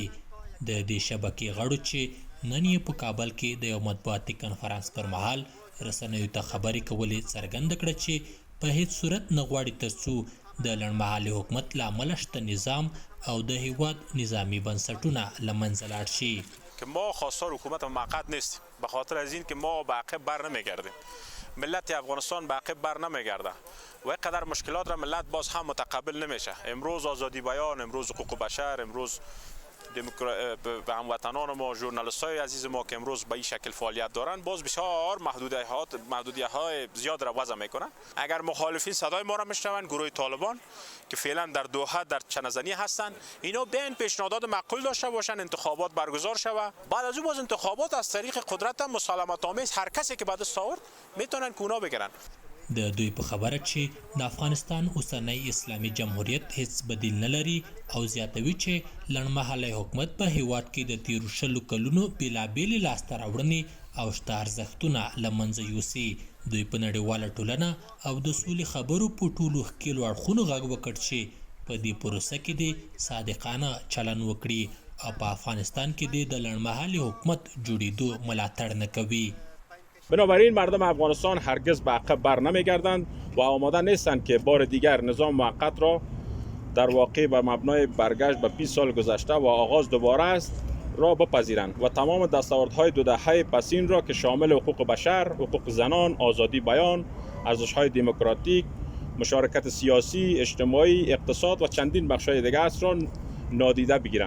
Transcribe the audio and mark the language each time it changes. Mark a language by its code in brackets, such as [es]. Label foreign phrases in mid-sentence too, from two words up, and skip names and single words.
[ps] د دې شبکې غړو چې نن یې په کابل کې د یو مطبوعاتي کنفرانس پر مهال رسنیو ته خبرې کولې څرګنده کړه چې په هیڅ صورت نه غواړي ترڅو د لنډمهالي حکومت له امله شته نظام او د هیواد نظامی بنسټونه له منځه لاړ شي. [fa] که ما خواستار حکومت موقت نیستیم، به خاطر از این که ما به عقب بر نمیگردیم. ملت افغانستان به عقب بر نمیگرده و اینقدر مشکلات را ملت باز هم متقبل نمیشه. امروز آزادی بیان، امروز حقوق بشر، امروز به هموطنان ما، ژورنالیست‌های عزیز ما که امروز به این شکل فعالیت دارن، باز بسیار محدودیت‌های زیاد را وضع میکنن. اگر مخالفین صدای ما را میشنون، گروه طالبان که فعلا در دوحه در چنزنی هستند، اینا بیاین پیشنهادات معقول داشته باشن، انتخابات برگزار شود. بعد از اون باز انتخابات از طریق قدرت مسالمت آمیز هر کسی که بعد آورد میتونن کونا بگیرن. [ps] د دوی په خبره چې د افغانستان اوسنی اسلامي جمهوریت هیڅ بدیل نه لري او زیاتوي چې لنډمهالی حکومت په هیواد کې د تیرو 20 کلونو بېلابېلې لاسته راوړنې او شته ارزښتونه له منځه یوسي. دوی په نړیواله ټولنه او د سولې خبرو په ټولو ښکېلو اړخونو غږ وکړ چې په دې پروسه کې د صادقانه چلن وکړي او په افغانستان کې د لنډمهالي حکومت جوړېدو ملاتړ نه کوي. [fa] بنابراین مردم افغانستان هرگز به عقب بر نمیگردند و آماده نیستند که بار دیگر نظام موقت را در واقع به مبنای برگشت به 20 سال گذشته و آغاز دوباره است را بپذیرند و تمام دستاوردهای دو دهه پسین را که شامل حقوق بشر، حقوق زنان، آزادی بیان، ارزش‌های دموکراتیک، مشارکت سیاسی، اجتماعی، اقتصاد و چندین بخش‌های دیگر است را نادیده بگیرند.